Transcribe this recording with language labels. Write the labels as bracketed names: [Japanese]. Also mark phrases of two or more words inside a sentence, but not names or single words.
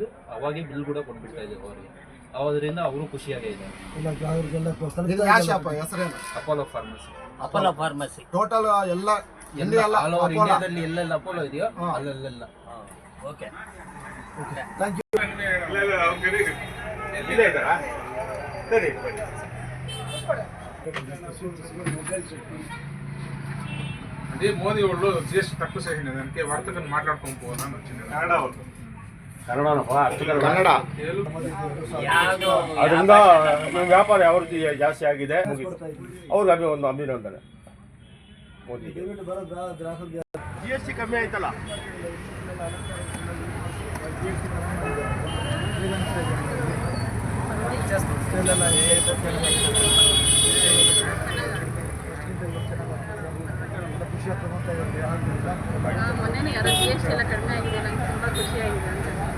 [Kannada] ಅವಾಗೇ ಬಿಲ್ ಕೂಡ ಕೊಟ್ಬಿಡ್ತಾ ಇದ್ದೀವಿ ಅವರಿಗೆ. ಅದರಿಂದ ಅವರು ಖುಷಿಯಾಗಿದೆ. ಅಪೋಲೋ ಫಾರ್ಮಸಿ ಟೋಟಲ್ ಎಲ್ಲ [English] all over [Kannada] ಇಂಡಿಯಾದಲ್ಲಿ ಎಲ್ಲೆಲ್ಲ ಅಪೋಲೋ ಇದೆಯೋ ಅಲ್ಲೆಲ್ಲ. ಓಕೆ, [English] thank you. [Telugu] అదే మోదీ వాళ్ళు జిఎస్టీ తక్కువ చేసిన దానికి వర్తకను మాట్లాడుకొని పోవాలని వచ్చింది. [Kannada] ಕನ್ನಡ ಅದರಿಂದ ವ್ಯಾಪಾರ ಯಾವ್ದು ಜಾಸ್ತಿ ಆಗಿದೆ ಅವ್ರಿಗೆ ಒಂದು ಅಭಿನಂದನೆ. ಮೋದಿ GST ಕಮ್ಮಿ ಆಯ್ತಲ್ಲ. ಮೊನ್ನೆ ಯಾರೋ GST ಎಲ್ಲ ಕಡಿಮೆ ಆಗಿದೆ, ನಂಗೆ ತುಂಬಾ ಖುಷಿಯಾಗಿದೆ ಅಂತ.